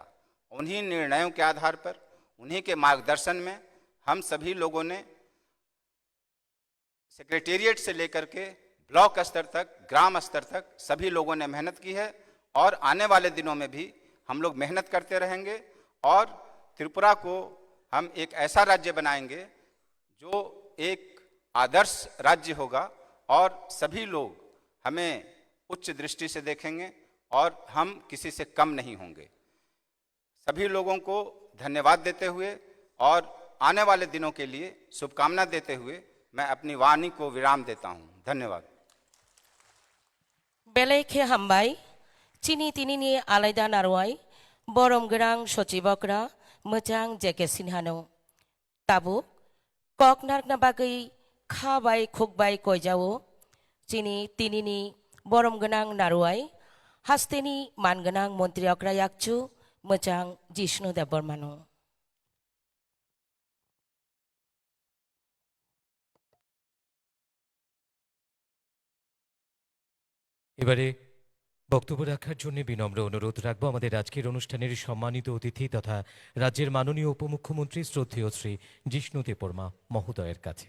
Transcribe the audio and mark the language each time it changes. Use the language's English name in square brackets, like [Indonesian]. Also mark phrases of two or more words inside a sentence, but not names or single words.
[Hindi] उन्हीं निर्णयों के आधार पर, उन्हीं के मार्गदर्शन में हम सभी लोगों ने सेक्रेटेरिएट से लेकर के ब्लॉक स्तर तक, ग्राम स्तर तक सभी लोगों ने मेहनत की है और आने वाले दिनों में भी हम लोग मेहनत करते रहेंगे और त्रिपुरा को हम एक ऐसा राज्य बनाएंगे जो एक आदर्श राज्य होगा और सभी लोग हमें उच्च दृष्टि से देखेंगे और हम किसी से कम नहीं होंगे। सभी लोगों को धन्यवाद देते हुए और आने वाले दिनों के लिए शुभकामना देते हुए मैं अपनी वाणी को विराम देता हूं। धन्यवाद। [Kok Borok] बेलायखे हामबाय चिनी तिनिनि आलायदा नारवाय बरम गोनां सचिबकरा मोजां जेके सिनहानो ताबो ककनारना बागै खाबाय खुकबाय कयजावो चिनी तिनिनि बरम गोनां नारवाय हास्तेनि मानगोनां मन्त्रि अक्रा याकचु मोजां जिष्णु देब बर्मानो। [Bangla] এবারে বক্তব্য রাখার জন্য বিনম্র অনুরোধ রাখবো আমাদের আজকের অনুষ্ঠানের সম্মানিত অতিথি তথা রাজ্যের মাননীয় উপমুখ্যমন্ত্রী শ্রদ্ধেয় শ্রী জিষ্ণু দেববর্মা মহোদয়ের কাছে।